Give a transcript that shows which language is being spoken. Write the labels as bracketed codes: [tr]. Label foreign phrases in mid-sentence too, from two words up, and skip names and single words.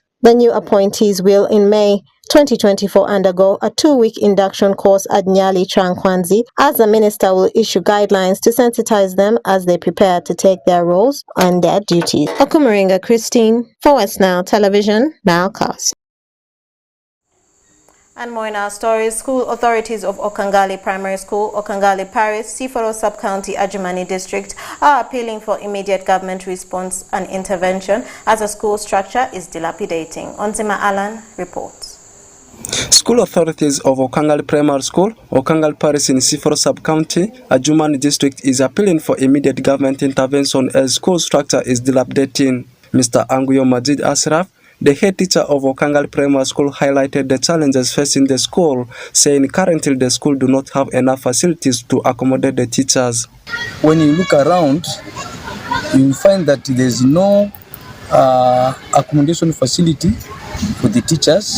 [en] The new appointees will, in May 2024, undergo a 2-week induction course at Nyali Trankwanzi, as the minister will issue guidelines to sensitize them as they prepare to take their roles and their duties. Okumaringa Christine for West Nile Television, Nilecast. And more in our stories, school authorities of Okangali Primary School, Okangali Parish, Siforo Sub-County, Ajumani District are appealing for immediate government response and intervention as a school structure is dilapidating. Onzima Alan reports. School authorities of Okangali Primary School, Okangali Parish in Siforo Sub-County, Ajumani District is appealing for immediate government intervention as school structure is dilapidating. Mr. Anguyo Majid Asraf, the head teacher of Okangali Primary School, highlighted the challenges facing the school, saying currently the school do not have enough facilities to accommodate the teachers. When you look around, you find that there is no accommodation facility for the teachers.